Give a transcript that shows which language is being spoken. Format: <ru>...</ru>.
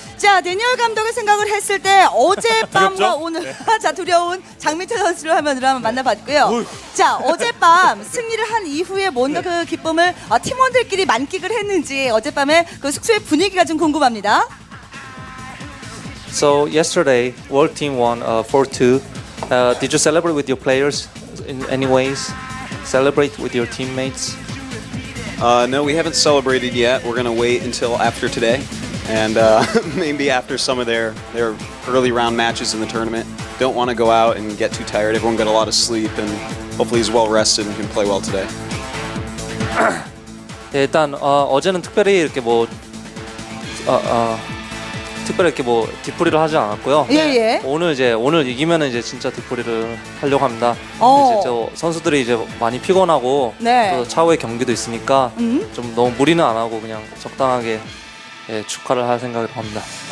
<ko>자, 데니얼 감독의 생각을 했을 때 어젯밤과 두렵죠? 오늘 자 두려운 장민철 선수를 화면으로 한번 만나봤고요. 자, 어젯밤 승리를 한 이후에 뭔가 그 기쁨을 팀원들끼리 만끽을 했는지 어젯밤에 그 숙소의 분위기가 좀 궁금합니다.</ko> <en>So yesterday, world team won 4-2. Did you celebrate with your players in any ways? Celebrate with your teammates? No, we haven't celebrated yet. We're going to wait until after today. And maybe after some of their early round matches in the tournament. Don't want to go out and get too tired. Everyone got a lot of sleep and hopefully he's well rested and can play well today.</en> <ko>네, 일단 어제는 특별히 이렇게 특별히 이렇게 뒤풀이를 하지 않았고요. 예. 오늘 이기면은 이제 진짜 뒤풀이를 하려고 합니다. 이제 저 선수들이 이제 많이 피곤하고 네. 또 차후에 경기도 있으니까 좀 너무 무리는 안 하고 그냥 적당하게 축하를 할 생각을 합니다.</ko>